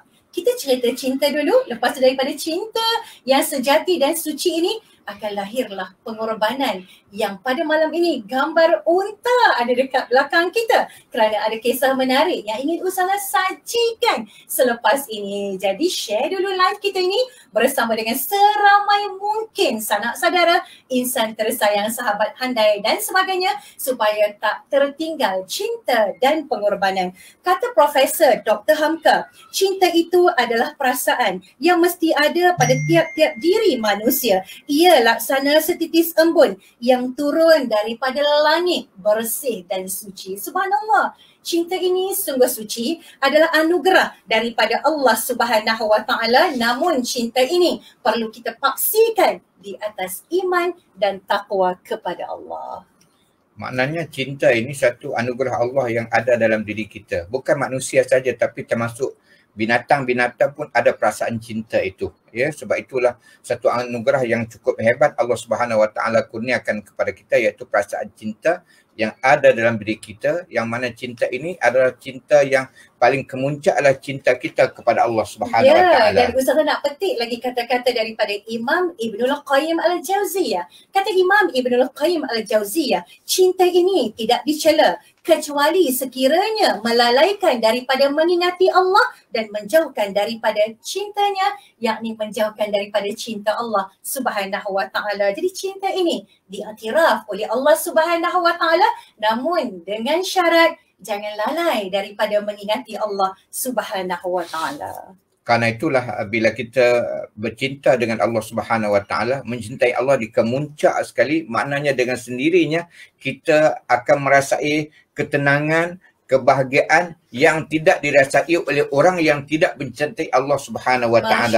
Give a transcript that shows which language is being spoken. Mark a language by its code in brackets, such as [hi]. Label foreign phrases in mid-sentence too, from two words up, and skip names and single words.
[ms] Kita cerita cinta dulu, lepas tu daripada cinta yang sejati dan suci ini akan lahirlah pengorbanan yang pada malam ini gambar unta ada dekat belakang kita kerana ada kisah menarik yang ingin Ustazah sajikan selepas ini. Jadi share dulu live kita ini bersama dengan seramai mungkin sanak saudara, insan tersayang, sahabat handai dan sebagainya supaya tak tertinggal cinta dan pengorbanan. Kata Profesor Dr. Hamka, cinta itu adalah perasaan yang mesti ada pada tiap-tiap diri manusia. Ia laksana setitis embun yang turun daripada langit, bersih dan suci. Subhanallah, cinta ini sungguh suci, adalah anugerah daripada Allah [ar] سبحانه وتعالى. [ms] Namun cinta ini perlu kita paksikan di atas iman dan takwa kepada Allah. Maknanya cinta ini satu anugerah Allah yang ada dalam diri kita. Bukan manusia saja tapi termasuk binatang-binatang pun ada perasaan cinta itu. Ya, sebab itulah satu anugerah yang cukup hebat Allah [ar] سبحانه وتعالى [ms] kurniakan kepada kita, iaitu perasaan cinta yang ada dalam diri kita, yang mana cinta ini adalah cinta yang paling kemuncak adalah cinta kita kepada Allah [ar] سبحانه وتعالى. [ms] Dan Ustazah nak petik lagi kata-kata daripada Imam Ibnul Qayyim Al-Jauziyah. Kata Imam Ibnul Qayyim Al-Jauziyah, cinta ini tidak dicela kecuali sekiranya melalaikan daripada mengingati Allah dan menjauhkan daripada cintanya, yakni menjauhkan daripada cinta Allah [ar] سبحانه وتعالى. [ms] Jadi cinta ini diiktiraf oleh Allah [ar] سبحانه وتعالى, [ms] namun dengan syarat jangan lalai daripada mengingati Allah [ar] سبحانه وتعالى. [ms] Karena itulah bila kita bercinta dengan Allah [ar] سبحانه وتعالى, [ms] mencintai Allah di kemuncak sekali, maknanya dengan sendirinya kita akan merasai ketenangan, kebahagiaan yang tidak dirasai oleh orang yang tidak mencintai Allah [ar] سبحانه وتعالى.